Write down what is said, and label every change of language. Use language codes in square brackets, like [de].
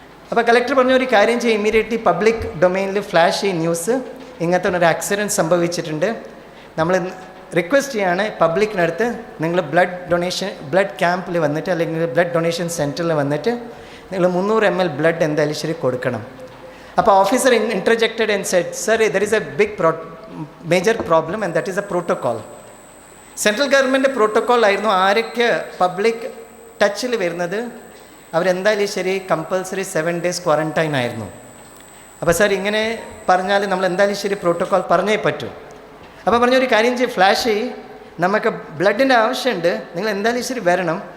[ml] അപ്പോൾ കളക്ടർ പറഞ്ഞ ഒരു കാര്യം ചെയ്യും, ഇമ്മീഡിയറ്റ്ലി പബ്ലിക് ഡൊമൈനിൽ ഫ്ലാഷ് ചെയ്യും ന്യൂസ്, ഇങ്ങനത്തെ ഒരു ആക്സിഡൻറ്റ് സംഭവിച്ചിട്ടുണ്ട്. നമ്മൾ റിക്വസ്റ്റ് ചെയ്യാണ് പബ്ലിക്കിനടുത്ത്, നിങ്ങൾ ബ്ലഡ് ക്യാമ്പിൽ വന്നിട്ട് അല്ലെങ്കിൽ ബ്ലഡ് ഡൊണേഷൻ സെൻറ്ററിൽ വന്നിട്ട് നിങ്ങൾ 300 ml ബ്ലഡ് എന്തായാലും ശരി കൊടുക്കണം. [en] അപ്പോൾ officer interjected and said, sir, there is a major problem and that is a protocol. [ml] Central government protocol ആയിരുന്നു, ആരൊക്കെ പബ്ലിക് ടച്ചിൽ വരുന്നത് അവരെന്തായാലും ശരി കമ്പൽസറി 7 days ക്വാറൻറ്റൈൻ ആയിരുന്നു. അപ്പോൾ സാർ ഇങ്ങനെ പറഞ്ഞാൽ നമ്മൾ എന്തായാലും ശരി പ്രോട്ടോക്കോൾ പറഞ്ഞേ പറ്റൂ. അപ്പോൾ പറഞ്ഞൊരു കാര്യം ചെയ്യും, ഫ്ലാഷ് നമുക്ക് ബ്ലഡിൻ്റെ ആവശ്യമുണ്ട്, നിങ്ങൾ എന്തായാലും ശരി വരണം.